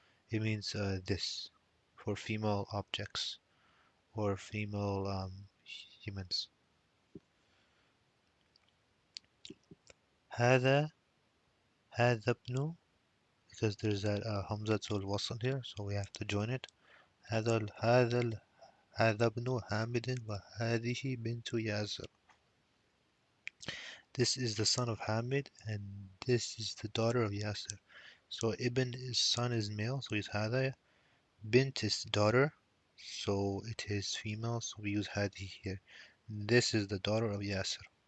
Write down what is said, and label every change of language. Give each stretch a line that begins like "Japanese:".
English: It means this for female objects or female humans. هذا هذا ابن, because there's that hamzatul wasl here, so we have to join it.
Arabic: هذا ابن حامد وهذه بنت ياسر.
English: This is the son of Hamid and this is the daughter of Yasir. So Ibn is son is male, so it's هذا. Bint is daughter, so it is female, so we use هذه here. This is the daughter of Yasir.